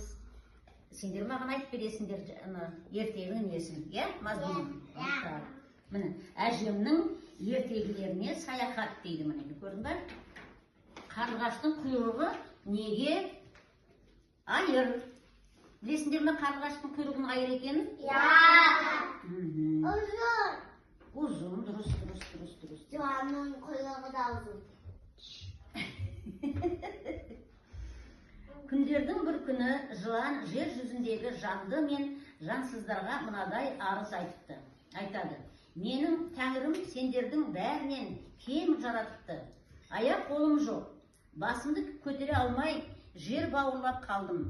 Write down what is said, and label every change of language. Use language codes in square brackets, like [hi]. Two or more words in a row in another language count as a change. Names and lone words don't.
[kk] Сендер маған айтып бересіңдер ертегінің несін, мазмұнын. Міне, әжемнің ертегілеріне саяхат дейді, міне, көрдің ба? Қарлығаштың құйрығы неге айыр? Білесіңдер ме қарлығаштың құйрығының айыр екенін? [tr] Uzun. Uzun, dürüst. Yılanın kuyruğu da uzun. [kk] Күндердің бір күні жылан жер жүзіндегі жанды мен жансыздарға мынадай арыз айтыпты. Айтады: менің тәңірім сендердің бәрінен кем жаратыпты. Аяқ қолым жоқ, басымды көтере алмай жер бауырлап қалдым.